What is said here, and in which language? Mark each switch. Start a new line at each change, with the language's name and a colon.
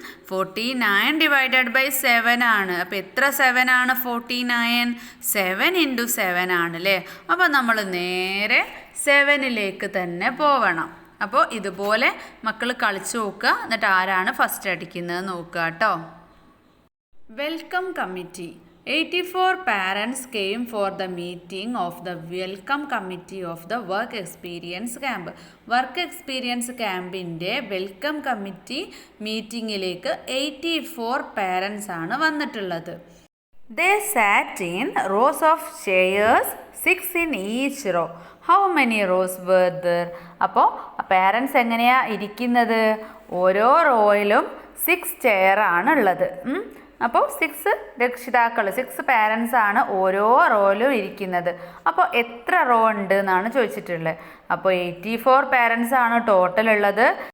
Malayalam: 49 ÷ 7 ആണ്. അപ്പോൾ എത്ര 7 ആണ് 49? 7 × 7 ആണ്, അല്ലേ? അപ്പോൾ നമ്മൾ നേരെ 7-ലേക്ക് തന്നെ പോവണം. അപ്പോൾ ഇതുപോലെ മക്കൾ കളിച്ചു നോക്കുക, എന്നിട്ട് ആരാണ് ഫസ്റ്റ് അടിക്കുന്നത് നോക്കുക കേട്ടോ.
English: Welcome committee. 84 parents came for the meeting of the welcome committee of the work experience camp.
Malayalam: Work experience ക്യാമ്പിൻ്റെ welcome committee മീറ്റിങ്ങിലേക്ക് 84 parents ആണ് വന്നിട്ടുള്ളത്.
English: They sat in rows of chairs, 6 in each row. How many rows were there?
Malayalam: അപ്പോൾ parents എങ്ങനെയാണ് ഇരിക്കുന്നത്? ഓരോ റോയിലും 6 chair ആണുള്ളത്. അപ്പോൾ 6 രക്ഷിതാക്കൾ 6 parents ആണ് ഓരോ റോയിലും ഇരിക്കുന്നത്. അപ്പോൾ എത്ര റോ ഉണ്ട് എന്നാണ് ചോദിച്ചിട്ടുള്ളത്. അപ്പോൾ 84 പാരൻസ് ആണ് ടോട്ടൽ ഉള്ളത്.